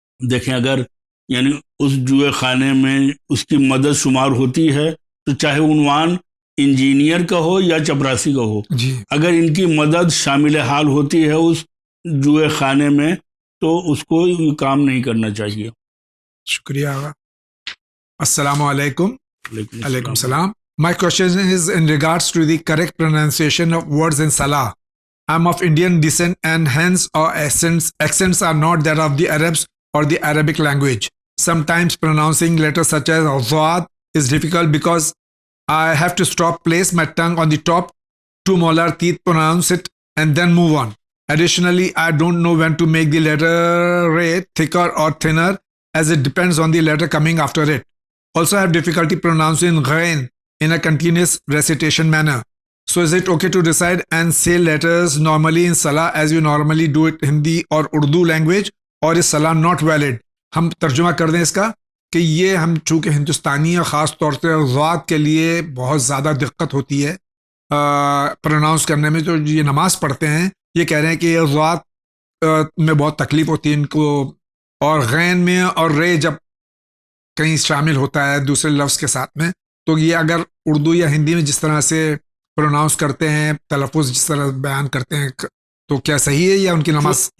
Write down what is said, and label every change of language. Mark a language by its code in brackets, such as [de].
[ur] دیکھیں، اگر یعنی اس جوئے خانے میں اس کی مدد شمار ہوتی ہے تو چاہے عنوان انجینئر کا ہو یا چپراسی کا ہو، جی اگر ان کی مدد شامل حال ہوتی ہے اس جوئے خانے میں تو اس کو یہ کام نہیں کرنا چاہیے۔ شکریہ آغا۔ السلام علیکم۔ علیکم [en] علیکم السلام۔ My question is in regards to the correct pronunciation of words in Salah. I'm of Indian descent and hence our accents are not that of the Arabs or the Arabic language. Sometimes pronouncing letters such as Zawad is difficult because I have to place my tongue on the top two molar teeth, pronounce it and then move on. Additionally, I don't know when to make the letter Re thicker or thinner as it depends on the letter coming after it. Also, I have difficulty pronouncing Ghain in a continuous recitation manner. So is it okay to decide and say letters normally in Salah as you normally do it Hindi or Urdu language, or is Salah not valid? [ur] ہم ترجمہ کر دیں اس کا کہ یہ ہم چونکہ ہندوستانی اور خاص طور سے ضاد کے لیے بہت زیادہ دقت ہوتی ہے پروناؤنس کرنے میں، جو یہ نماز پڑھتے ہیں یہ کہہ رہے ہیں کہ ضاد میں بہت تکلیف ہوتی ہے ان کو، اور غین میں اور رے جب کہیں شامل ہوتا ہے دوسرے لفظ کے ساتھ میں، تو یہ اگر اردو یا ہندی میں جس طرح سے پروناؤنس کرتے ہیں، تلفظ جس طرح بیان کرتے ہیں، تو کیا صحیح ہے یا ان کی نماز؟